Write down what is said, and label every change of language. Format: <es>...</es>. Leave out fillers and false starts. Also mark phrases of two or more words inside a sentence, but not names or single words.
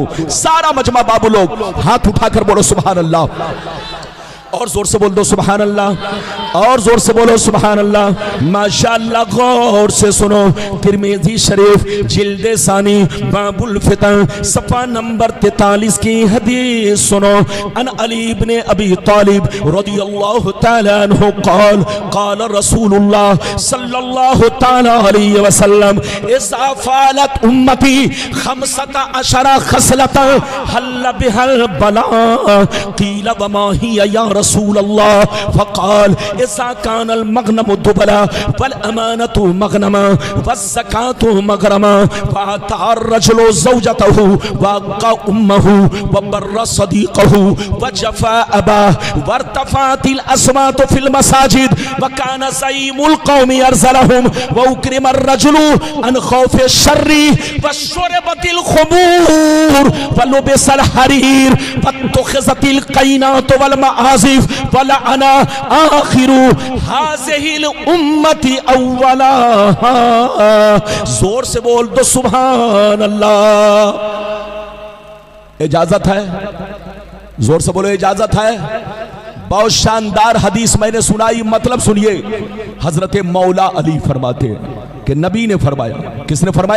<ur>سارا مجمع بابو لوگ ہاتھ اٹھا کر بولو</ur> <ar>سبحان الله,</ar> <ur>اور زور سے بول دو</ur> <ar>سبحان الله,</ar> <ur>اور زور سے بولو</ur> <ar>سبحان الله.</ar> <ur>ماشاءاللہ، غور سے سنو. ترمذی شریف جلد ثانی</ur> <ar>باب الفتن</ar> <ur>صفحہ نمبر 43 کی حدیث سنو.</ur> <ar>عن علي بن أبي طالب رضي الله تعالى عنه قال قال رسول الله صلى الله تعالى عليه وسلم إذا فعلت أمتي 15 خصلة حل بها البلاء قيل وما هي يا رسول الله فقال إذا كان المغنم دولا والأمانة مغنما والزكاة مغرما فأطاع الرجل زوجته وعق أمه وبر صديقه وجفا أباه وارتفعت الأصوات في المساجد وكان زعيم القوم أرذلهم وأكرم الرجل عن خوف شره وشربت الخمور ولبس الحرير واتخذت القينات والمعازف ولعن آخر هذه الأمة أولها.</ar> <ur>زور سے بول دو</ur> <ar>سبحان الله.</ar> <ur>اجازت ہے، زور سے بولو اجازت ہے. بہت شاندار حدیث میں نے سنائی، مطلب سنیے. حضرت مولا علی فرماتے ہیں کہ نبی نے فرمایا، کس نے فرمایا?</ur>